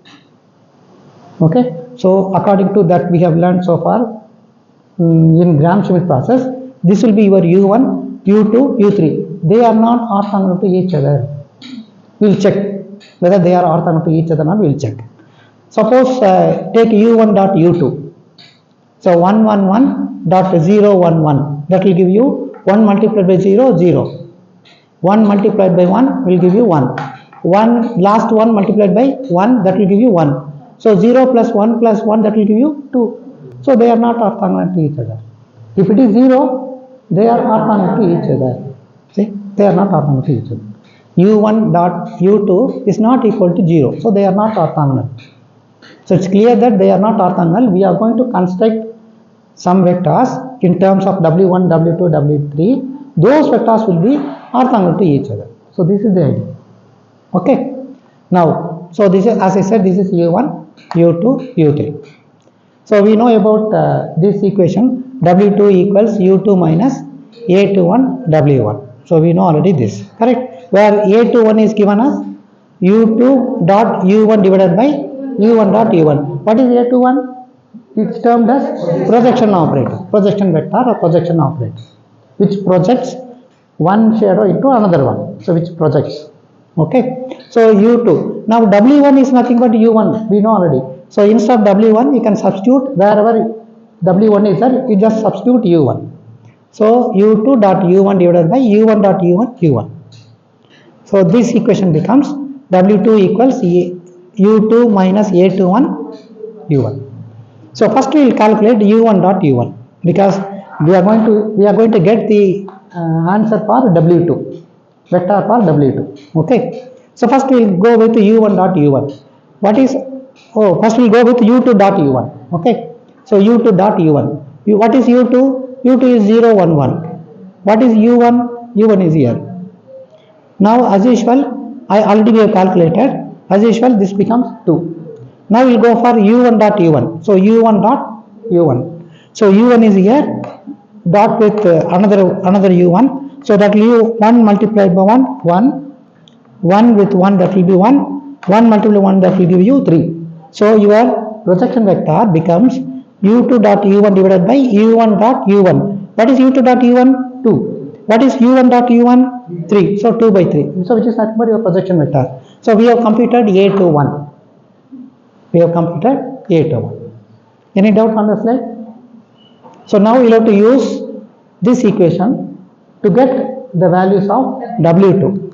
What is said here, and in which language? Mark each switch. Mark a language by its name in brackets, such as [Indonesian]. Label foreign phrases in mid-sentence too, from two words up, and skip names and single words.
[English] Okay, so according to that we have learned so far in Gram Schmidt process, this will be your u1, u2, u3. They are not orthogonal to each other. We will check whether they are orthogonal to each other or not. We will check. Suppose take u1 dot u2. So 111 dot 011, that will give you 1 multiplied by 0, 0. 1 multiplied by 1 will give you 1. Last 1 multiplied by 1, that will give you 1. So 0 plus 1 plus 1, that will give you 2. So they are not orthogonal to each other. If it is 0, they are orthogonal to each other. See, they are not orthogonal to each other. u1 dot u2 is not equal to 0. So they are not orthogonal. So it's clear that they are not orthogonal. We are going to construct some vectors in terms of w1, w2, w3. Those vectors will be orthogonal to each other. So this is the idea. Okay. Now, so this is, as I said, this is u1, u2, u3. So we know about this equation, w2 equals u2 minus a21 w1. So we know already this, correct? Where a21 is given as u2 dot u1 divided by u1 dot u1. What is a21? It's termed as projection operator, projection vector or projection operator, which projects one shadow into another one. So which projects. Okay. So u2. Now w1 is nothing but u1. We know already. So instead of w1, you can substitute wherever w1 is there. You just substitute u1. So u2 dot u1 divided by u1 dot u1 u1. So this equation becomes w2 equals u2 minus a21 u1. So first we will calculate u1 dot u1 because we are going to get the answer for w2, vector for w2. Okay. So first we will go with u1 dot u1. What is? Oh, first we will go with u2 dot u1. Okay. So u2 dot u1. What is u2? u2 is 0, 1, 1. What is u1? u1 is here. Now as usual, I already have calculated. As usual, this becomes 2. Now we will go for u1 dot u1. So u1 dot u1. So u1 is here. Dot with another u1. So that will be 1 multiplied by 1, 1. 1 with 1, that will be 1. 1 multiplied by 1, that will give you 3. So your projection vector becomes u2 dot u1 divided by u1 dot u1. What is u2 dot u1? 2. What is u1 dot u1? 3. So 2 by 3. So which is nothing but your projection vector. So we have computed a21. We have computed a21. Any doubt on the slide? So now we will have to use this equation to get the values of w2.